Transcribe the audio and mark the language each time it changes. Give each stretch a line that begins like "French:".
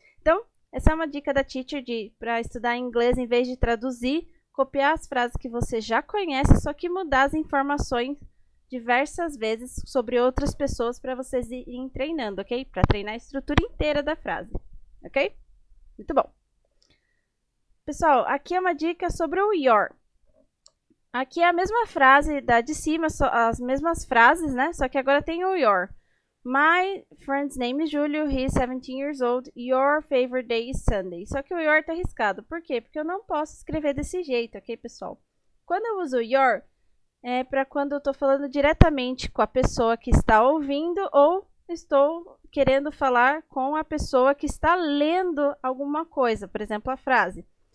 Portuguese: Então, essa é uma dica da teacher para estudar inglês, em vez de traduzir, copiar as frases que você já conhece, só que mudar as informações diversas vezes sobre outras pessoas para vocês irem treinando, ok? Para treinar a estrutura inteira da frase, ok? Muito bom. Pessoal, aqui é uma dica sobre o your. Aqui é a mesma frase da de cima, as mesmas frases, né? Só que agora tem o your.
English: My friend's name is Julio, he is 17 years old, your favorite day is Sunday.
Portuguese: Só que o your tá arriscado. Por quê? Porque eu não posso escrever desse jeito, ok, pessoal? Quando eu uso your, é para quando eu estou falando diretamente com a pessoa que está ouvindo ou estou querendo falar com a pessoa que está lendo alguma coisa, por exemplo, a frase.